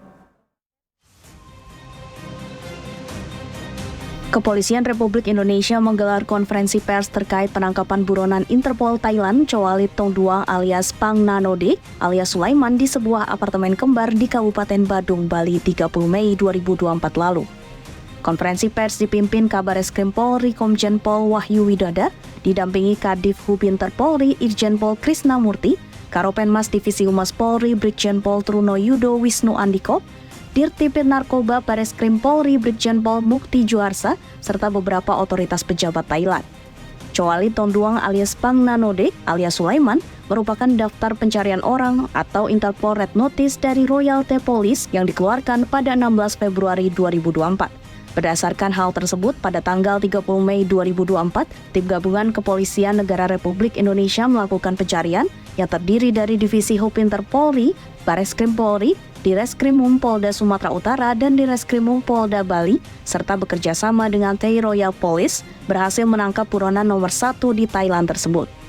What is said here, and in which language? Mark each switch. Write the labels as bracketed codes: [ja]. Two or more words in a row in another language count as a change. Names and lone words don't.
[id] Kepolisian Republik Indonesia menggelar konferensi pers terkait penangkapan buronan Interpol Thailand Chow Walid Tongduan alias Pangnanode alias Sulaiman di sebuah apartemen kembar di Kabupaten Badung, Bali 30 Mei 2024 lalu. Konferensi pers dipimpin Kabareskrim Polri Komjen Pol Wahyu Widada, didampingi Kadif Hubinter Polri Irjen Pol Krisnamurti, Karopenmas Divisi Humas Polri Brigjen Pol Truno Yudo Wisnu Andiko, Dirtipid Narkoba Bareskrim Polri Brigjen Pol Mukti Juarsa, serta beberapa otoritas pejabat Thailand. Chow Walid Tongduan alias Pangnanode alias Sulaiman merupakan daftar pencarian orang atau Interpol Red Notice dari Royal Thai Police yang dikeluarkan pada 16 Februari 2024. Berdasarkan hal tersebut, pada tanggal 30 Mei 2024, Tim Gabungan Kepolisian Negara Republik Indonesia melakukan pencarian yang terdiri dari Divisi Hubinter Polri, Bareskrim Polri, Direskrimum Polda Sumatera Utara, dan Direskrimum Polda Bali, serta bekerja sama dengan Thai Royal Police, berhasil menangkap buronan nomor 1 di Thailand tersebut.